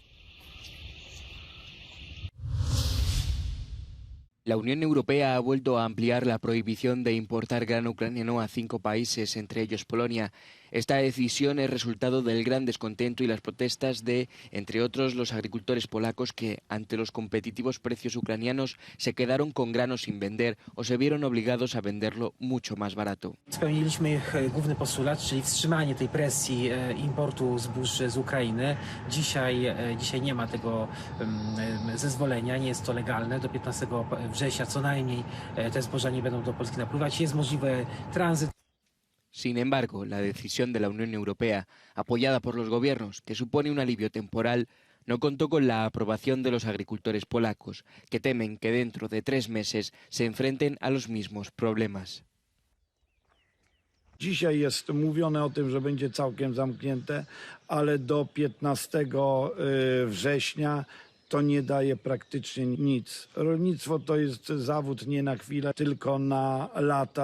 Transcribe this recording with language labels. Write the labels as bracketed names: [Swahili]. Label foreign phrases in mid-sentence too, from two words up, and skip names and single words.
[Spanish] La Unión Europea ha vuelto a ampliar la prohibición de importar grano ucraniano a 5 países, entre ellos Polonia. Esta decisión es resultado del gran descontento y las protestas de, entre otros, los agricultores polacos que, ante los competitivos precios ucranianos, se quedaron con grano sin vender o se vieron obligados a venderlo mucho más barato. [Polish] Spełniliśmy główny postulat, czyli wstrzymanie tej presji importu zbóż z Ukrainy. Dzisiaj nie ma tego zezwolenia, nie jest to legalne. Do 15 września co najmniej te zboża nie będą do Polski napływać. Jest możliwy tranzyt. [Spanish] Sin embargo, la decisión de la Unión Europea, apoyada por los gobiernos, que supone un alivio temporal, no contó con la aprobación de los agricultores polacos, que temen que dentro de 3 meses se enfrenten a los mismos problemas. [Polish] Dzisiaj jest mówione o tym, że będzie całkiem zamknięte, ale do 15 września to nie daje praktycznie nic. Rolnictwo to jest zawód nie na chwilę, tylko na lata.